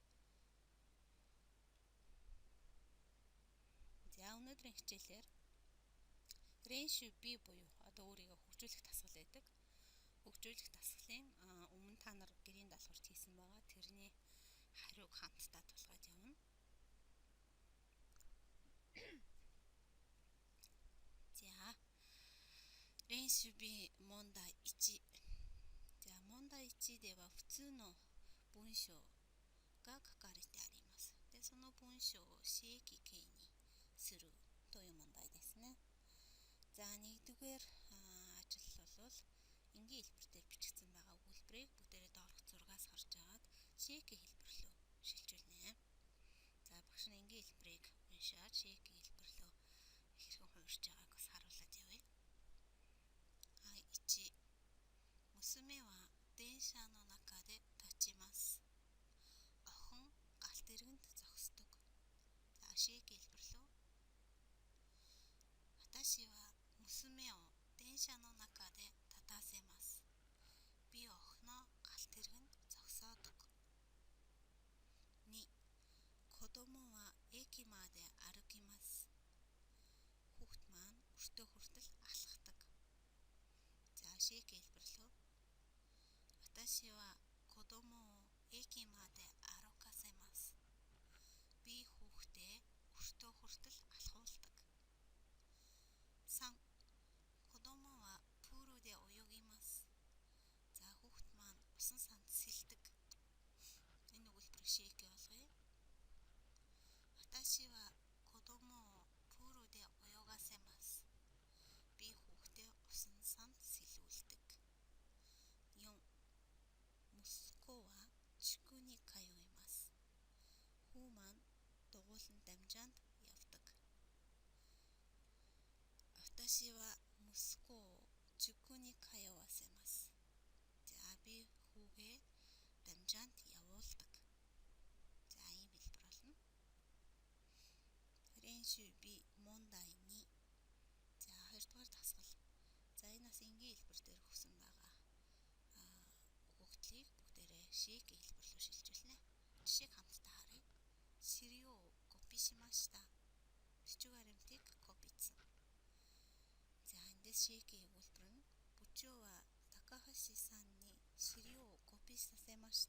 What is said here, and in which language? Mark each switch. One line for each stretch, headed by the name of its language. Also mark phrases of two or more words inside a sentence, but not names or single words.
Mongolian: За өнөөдрийн хичээлээр реншү би буюу өөрийгөө хөгжүүлэх дасгал байдаг. Хөгжүүлэх дасгалын өмнө та нар гэрийн даалгаварт хийсэн байгаа. Тэрний хариуг хамтдаа тулгаад явна.
Japanese: За 練習日問題1。じゃあ問題1では普通の文章が書かれてあります。で、その文章を詞液形にするという問題ですね.
Mongolian: За нэгдүгээр ажил бол энгийн хэлбэр дээр бичигдсэн байгаа өгүүлбэрийг бүгдээрээ доорх зургаас харж агаад шийкийн хэлбэр рүү шилжүүлнэ. За багш нь энгийн хэлбэрийг уншаад шийкийн хэлбэр рүү хэрхэн хувирч байгааг бас харуулад явъя. 1.
Japanese: 娘は電車の中で立ちます.
Mongolian: Охин галт тэргэнд зогсдог. За шийкийн хэлбэр рүү.
Japanese: 私は娘を電車の中で立たせます.
Mongolian: Би охиноо галт тэргэнд зогсоодог. 2.
Japanese: 子供は駅まで歩きます.
Mongolian: Хүүхэд маань өртөө хүртэл алхдаг. За шийкийн хэлбэр рүү.
Japanese: 私は子供を駅まで歩かせます.
Mongolian: Би хүүхдээ өртөө хүртэл алхуулдаг. 3.
Japanese: 子供はプールで泳ぎます.
Mongolian: За хүүхэд маань усан санд сэлдэг. Энэ өгүүлбэрийг шийкээ болгоё.
Japanese: 私は子供をプールで泳がせます.
Mongolian: Би хүүхдээ усан санд сэлүүлдэг. 4.
Japanese: 息子は塾に通います.
Mongolian: Хүү маань дугуйлан дамжаанд явдаг.
Japanese: 私は息子を塾に通わせます.
Mongolian: За би хүүгээ дамжаанд явуулдаг. За ийм хэлбэр болно.
Japanese: 練習日問題2.
Mongolian: За 2 дугаар дасгал. За энэ бас энгийн хэлбэр дээр өгсөн байгаа өгөгдлийг бүгдээрээ шийкийн хэлбэр рүү шилжүүлнэ. Жишээг хамтдаа харъя.
Japanese: 資料をコピーしました.
Mongolian: Бичиг баримтыг копицсан. За эндээс шийкийн өгүүлбэр нь
Japanese: 部長は高橋さんに資料をコピーさせました.